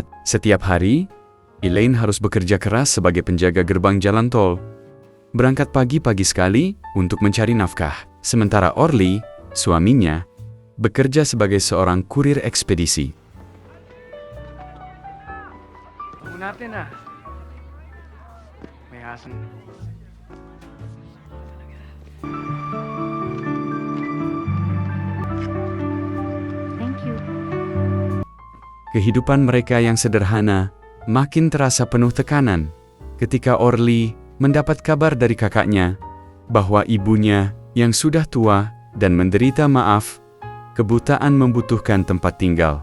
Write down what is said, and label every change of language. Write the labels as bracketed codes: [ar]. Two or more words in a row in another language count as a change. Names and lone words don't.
[id] Setiap hari, Elaine harus bekerja keras sebagai penjaga gerbang jalan tol. Berangkat pagi-pagi sekali untuk mencari nafkah. Sementara Orly, suaminya, bekerja sebagai seorang kurir ekspedisi. [tl] Tunggu natin ah. May asan. [en] Thank you. [id] Kehidupan mereka yang sederhana makin terasa penuh tekanan ketika Orly mendapat kabar dari kakaknya bahwa ibunya yang sudah tua dan menderita kebutaan membutuhkan tempat tinggal.